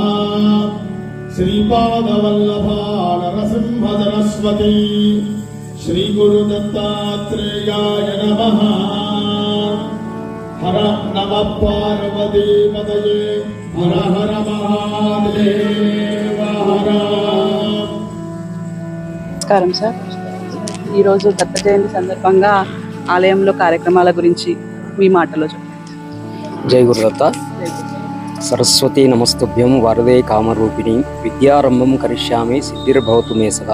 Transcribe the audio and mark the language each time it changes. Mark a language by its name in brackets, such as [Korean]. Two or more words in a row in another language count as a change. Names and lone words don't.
[Sanskrit] श्रीपादवल्लभा नरसिंह सरस्वती श्री गुरुदत्तात्रेयाय नमः। हर नमः पार्वती पतये हर हर महादेव हर। [Telugu] నమస్కారం సార్. ఈరోజు దత్త జయంతి సందర్భంగా ఆలయంలో కార్యక్రమాల గురించి మీ మాటలో చెప్పండి. జై గురుదత్త. [Sanskrit] సరస్వతీ నమస్తుభ్యం వరదే కామరూపిణి విద్యారంభం కరిష్యామి సిద్ధిర్భవతు మే సదా.